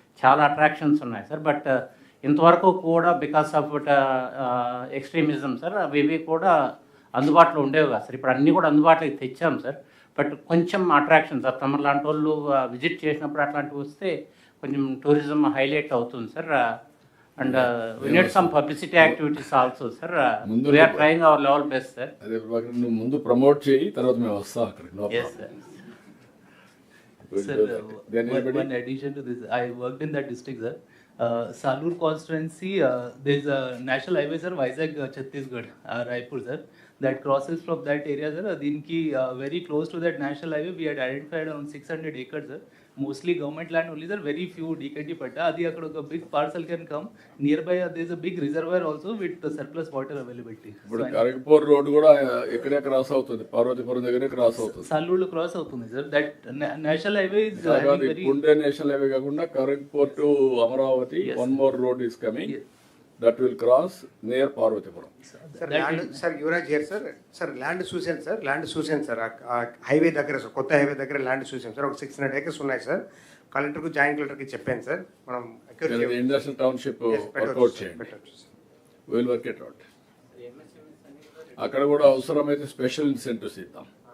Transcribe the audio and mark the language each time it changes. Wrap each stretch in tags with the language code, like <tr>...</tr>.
<te>చాలా అట్రాక్షన్స్ ఉన్నాయి sir. But ఇంతవరకు కూడా</te> <en>because of extremism</en> <te>సార్ అవి కూడా అందుబాటులో ఉండేవి కాదు సార్. ఇప్పుడు అన్నీ కూడా అందుబాటులోకి తెచ్చాం సార్. బట్ కొంచెం అట్రాక్షన్ సార్, తమ లాంటి వాళ్ళు విజిట్ చేసినప్పుడు అట్లాంటివి వస్తే కొంచెం టూరిజం హైలైట్ అవుతుంది sir.</te> <en>And we need some publicity activities also sir. We are trying our level best sir.</en> <te>అదే నువ్వు ముందు ప్రమోట్ చేయి, తర్వాత మేము వస్తాం అక్కడికి.</te> <en>Yes sir. Sir, one addition to this, I worked in that district sir. Salur constituency, there is a national highway sir, Vizag Chhattisgarh, Raipur sir, that crosses from that area sir. Dinki very close to that national highway we had identified around 600 acres sir. Mostly government land only sir, very few DKT patta.</en> <te>Adi akkada oka</te> <en>big parcel can come nearby. There is a big reservoir also with the surplus water availability.</en> <te>ఇప్పుడు కరగపూర్ road కూడా ఇక్కడే cross అవుతుంది, పార్వతీపురం దగ్గరే cross అవుతుంది. Salur lo cross అవుతుంది</te> <en>sir. That national highway is very Punde national highway కాకుండా Kharagpur to Amaravati, one more road is coming. That will cross near Parvathipuram.</en> <te>Sir land sir Yuvraj here sir. Sir land చూసాను sir, land చూసాను sir. Highway దగ్గర sir, కొత్త highway దగ్గర land చూసాను sir. ఒక 600 acres ఉన్నాయి sir. కలెక్టర్కు, జాయింట్ కలెక్టర్కి చెప్పాను సార్. మనం ఇండస్ట్రియల్ టౌన్షిప్ వర్కౌట్ చేయండి.</te> <en>Will work it out.</en> <te>అక్కడ కూడా అవసరమైతే స్పెషల్ ఇన్సెంటివ్స్ ఇద్దాం.</te>